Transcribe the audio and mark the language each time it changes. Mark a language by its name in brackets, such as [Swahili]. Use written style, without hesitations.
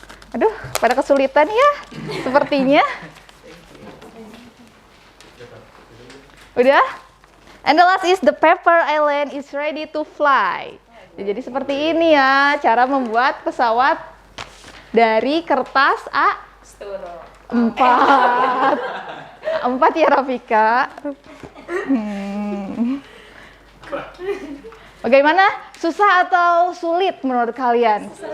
[Indonesian] Aduh, pada kesulitan ya, sepertinya. Udah? [English] And the last is the paper island is ready to fly. [Indonesian] Ya, jadi seperti ini ya, cara membuat pesawat dari kertas A4. 4 ya Rafika. Bagaimana? Susah atau sulit menurut kalian?